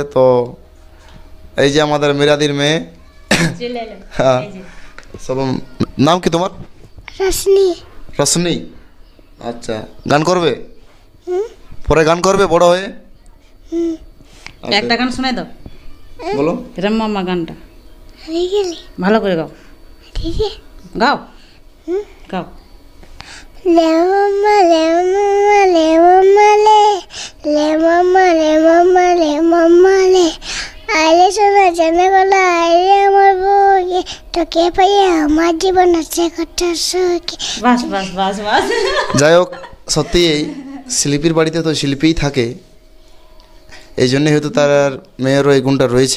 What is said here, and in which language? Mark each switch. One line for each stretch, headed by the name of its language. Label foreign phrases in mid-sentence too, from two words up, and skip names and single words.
Bangla: তো এই যে আমাদের মিরাদির মেয়ে, হ্যাঁ, নাম কি তোমার? রশনি। আচ্ছা, গান করবে? পরে গান করবে বড় হয়ে? একটা গান শোনাই দাও, বলো। রাম মামা গানটা ভালো করে গাও। গাও। Le mama le mama le mama le mama le mama le mama le আইলে সোনা জানা গলা আইলে আমার বউ সুখে তোকে পেয়ে আমার জীবন আছে কত সুখে। বাস বাস বাস বাস। যাই হোক, সত্যি এই শিল্পীর বাড়িতে তো শিল্পীই থাকে, এই জন্যই হয়তো তার মেয়েরও এই গুণটা রয়েছে।